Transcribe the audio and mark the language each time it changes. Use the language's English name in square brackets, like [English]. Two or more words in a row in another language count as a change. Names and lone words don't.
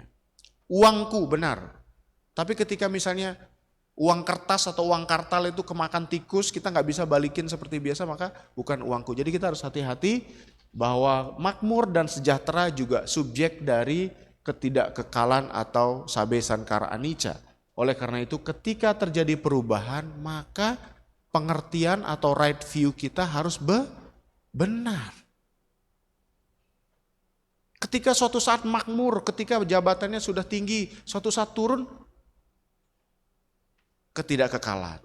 [Indonesian] Uangku benar, tapi ketika misalnya uang kertas atau uang kartal itu kemakan tikus, kita nggak bisa balikin seperti biasa, maka bukan uangku. Jadi kita harus hati-hati bahwa makmur dan sejahtera juga subjek dari ketidakkekalan atau [Pali] sabe sankara anicca. [Indonesian] Oleh karena itu ketika terjadi perubahan, maka pengertian atau [English] right view [Indonesian] kita harus benar. Ketika suatu saat makmur, ketika jabatannya sudah tinggi, suatu saat turun, ketidakkekalan.